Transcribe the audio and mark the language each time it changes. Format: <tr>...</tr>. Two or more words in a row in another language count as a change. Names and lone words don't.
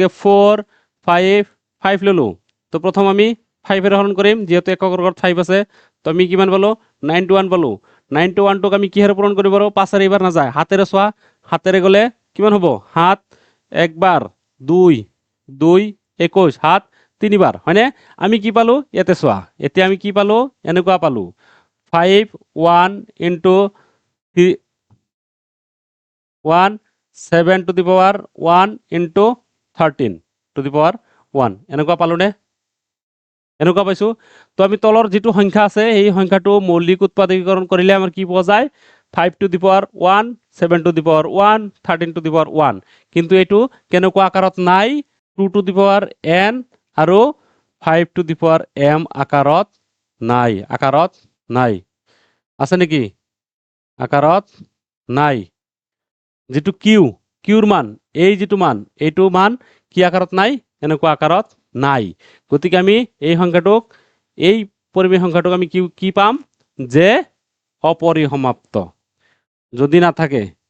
<as>4 5 5 ল'লোঁ তো প্ৰথম আমি 5 এৰে হৰণ কৰিম যিহেতু একক বৰ্গত 5 আছে তো আমি কিমান পালোঁ 9 to 1 পালোঁ 9 to 1 টোক আমি কিহেৰে পূৰণ কৰিব পাৰোঁ 5 এৰে এইবাৰ নাযায় হাতেৰে চোৱা হাতেৰে গ'লে কিমান হ'ব 7 একবাৰ 2 2 21 7 তিনিবাৰ হয়নে আমি কি পালোঁ ইয়াতে চোৱা এতিয়া আমি কি পালোঁ এনেকুৱা পালোঁ 5 1 into 1</as> <en>7 to the power 1 into 13 to the power 1</en> <as>এনেকুৱা পালোনে এনেকুৱা পাইছোঁ তো আমি তলৰ যিটো সংখ্যা আছে এই সংখ্যাটো মৌলিক উৎপাদকীকৰণ কৰিলে আমাৰ কি পোৱা যায়</as> <en>5 to the power 1 7 to the power 1 13 to the power 1</en> <as>কিন্তু এইটো কেনেকুৱা আকাৰত নাই</as> <en>2 to the power n</en> <as>আৰু</as> <en>5 to the power m</en> <as>আকাৰত নাই আছে নেকি আকাৰত নাই যিটো কিউৰ মান এই যিটো মান এইটো মান কি আকাৰত নাই এনেকুৱা আকাৰত নাই গতিকে আমি এই সংখ্যাটোক এই পৰিমেয় সংখ্যাটোক আমি কি পাম যে অপৰিসমাপ্ত যদি নাথাকে</as>